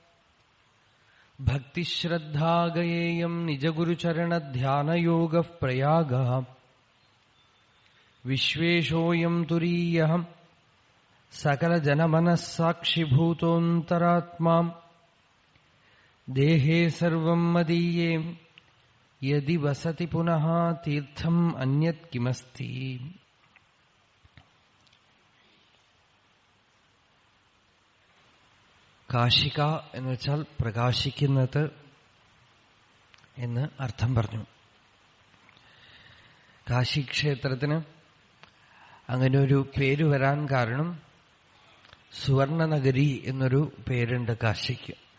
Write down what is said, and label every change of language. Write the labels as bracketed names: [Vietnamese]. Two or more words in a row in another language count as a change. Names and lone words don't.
[Sanskrit] भक्तिश्रद्धागयेयम् निजगुरुचरणध्यानयोगः प्रयागः विश्वेशोऽयम् तुरीयः सकलजनमनः साक्षिभूतोऽन्तरात्मा देहे सर्वम् मदीये यदि वसति पुनः तीर्थम् अन्यत् किमस्ति। [Malayalam] കാശിക എന്ന് വെച്ചാൽ പ്രകാശിക്കുന്നത് എന്ന് അർത്ഥം പറഞ്ഞു. കാശിക്ഷേത്രത്തിന് അങ്ങനെ ഒരു പേര് വരാൻ കാരണം സുവർണനഗരി എന്നൊരു പേരുണ്ട് കാശിക്ക്.